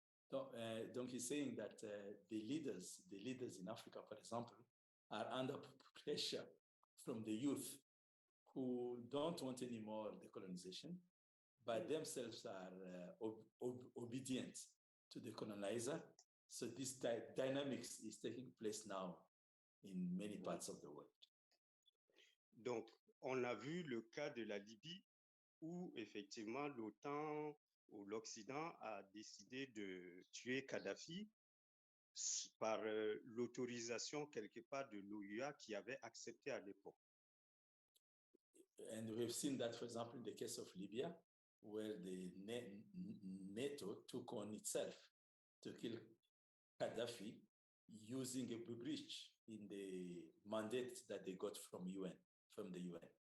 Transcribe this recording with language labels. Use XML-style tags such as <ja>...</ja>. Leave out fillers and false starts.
<en>Donc, he's saying that the leaders in Africa, for example, are under pressure from the youth who don't want any more the colonization, but themselves are obedient to the colonizer. So this dynamics is taking place now in many parts of the world.</en> <fr>Donc, on a vu le cas de la Libye où effectivement l'OTAN ou l'Occident a décidé de tuer Kadhafi par l'autorisation quelque part de l'OUA qui avait accepté à l'époque.</fr> <en>And we've seen that, for example, in the case of Libya, where the NATO took on itself to kill Gaddafi using a breach in the mandate that they got from the UN.</en>